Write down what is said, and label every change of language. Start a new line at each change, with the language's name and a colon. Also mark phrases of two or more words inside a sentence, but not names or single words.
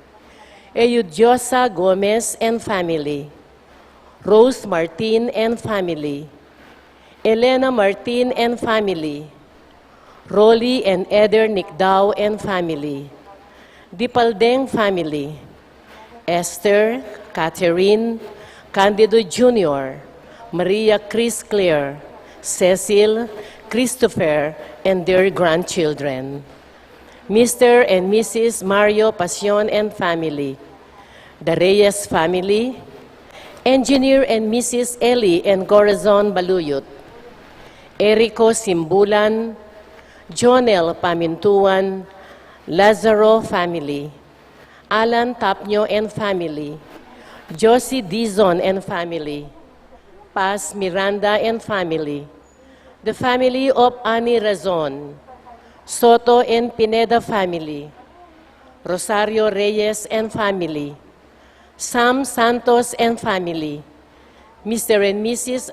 English: Eudiosa Gomez and family, Rose Martin and family, Elena Martin and family, Rolly and Eder Nicdao and family, Dipaldeng family, Esther, Catherine, Candido Jr., Maria Chris Claire, Cecil, Christopher, and their grandchildren, Mr. and Mrs. Mario Pasion and family, the Reyes family, Engineer and Mrs. Eli and Corazon Baluyot, Erico Simbulan, Jonel Pamintuan, Lazaro family, Alan Tapnyo and family, Josie Dizon and family, Paz Miranda and family, the family of Ani Razon, Soto and Pineda family, Rosario Reyes and family, Sam Santos and family, Mr. and Mrs.